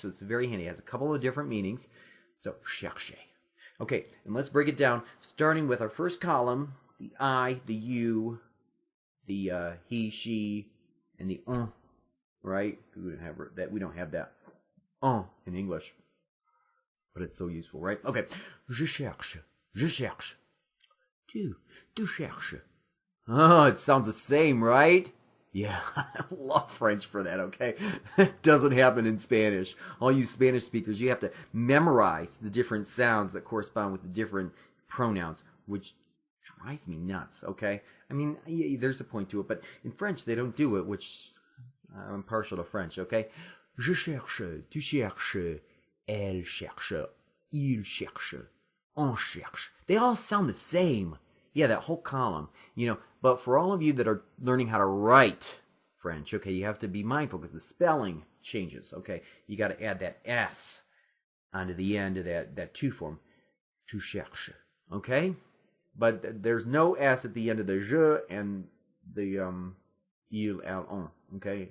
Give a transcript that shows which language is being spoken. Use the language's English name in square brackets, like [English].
[English] So it's very handy. It has a couple of different meanings. So, chercher. Okay, and let's break it down, starting with our first column, the I, the you, the he, she, and the right? We don't have that in English, but it's so useful, right? [French] Okay, je cherche, je cherche. Tu cherches. [English] Oh, it sounds the same, right? Yeah, I love French for that, okay? It doesn't happen in Spanish. All you Spanish speakers, you have to memorize the different sounds that correspond with the different pronouns, which drives me nuts, okay? I mean, there's a point to it, but in French, they don't do it, which I'm partial to French, okay? [French] Je cherche, tu cherches, elle cherche, il cherche, on cherche. [English] They all sound the same. Yeah, that whole column, But for all of you that are learning how to write French, okay, you have to be mindful because the spelling changes, okay? You got to add that S onto the end of that tu form. [French] Tu cherches, [English] okay? But there's no S at the end of the je and the il, elle, on, okay?